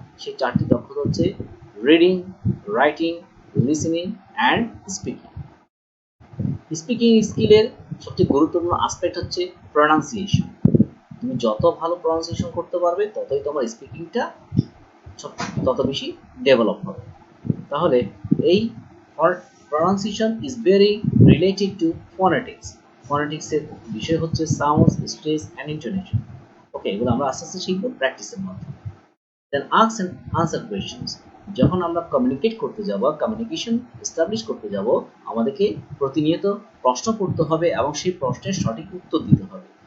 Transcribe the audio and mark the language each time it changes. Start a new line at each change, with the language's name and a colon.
Bangla: সেই 4টি দক্ষতা হচ্ছে reading, writing, listening and speaking. Speaking স্কিলের সবচেয়ে গুরুত্বপূর্ণ আসপেক্ট হচ্ছে প্রনাউন্সিয়েশন। তুমি যত ভালো প্রনাউন্সিয়েশন করতে পারবে ততই তোমার স্পিকিংটা তত বেশি ডেভেলপ হবে। তাহলে এই
English: pronunciation is very related to phonetics.
Bangla: Phonetics এর বিষয় হচ্ছে সাউন্ডস, স্ট্রেস অ্যান্ড ইন্টোনেশন। ওকে, এগুলো আমরা আস্তে আস্তে শিখবো প্র্যাকটিসের মাধ্যমে।
English: then ask and answer questions,
Bangla: যখন আমরা কমিউনিকেট করতে যাব, কমিউনিকেশন এস্টাবলিশ করতে যাব, আমাদেরকে প্রতিনিয়ত প্রশ্ন করতে হবে এবং সেই প্রশ্নের সঠিক উত্তর দিতে হবে।